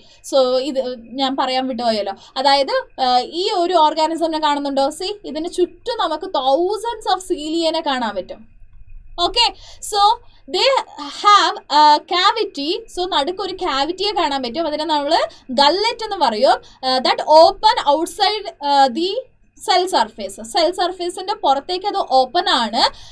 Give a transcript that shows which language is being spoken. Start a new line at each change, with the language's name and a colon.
Malayalam: So ഇത് ഞാൻ പറയാൻ വിട്ടുപോയല്ലോ. അതായത് ഈ ഒരു ഓർഗാനിസമിനെ കാണുന്നുണ്ടോ? സി, ഇതിന് ചുറ്റും നമുക്ക്
English: thousands of സീലിയനെ
Malayalam: കാണാൻ പറ്റും.
English: Okay, so they have a cavity.
Malayalam: So നടുക്കൊരു ക്യാവിറ്റിയെ കാണാൻ പറ്റും. അതിനെ നമ്മൾ ഗല്ലറ്റ് എന്ന് പറയും.
English: that open outside the
Malayalam: cell സർഫേസിന്റെ പുറത്തേക്ക് അത് ഓപ്പൺ ആണ്.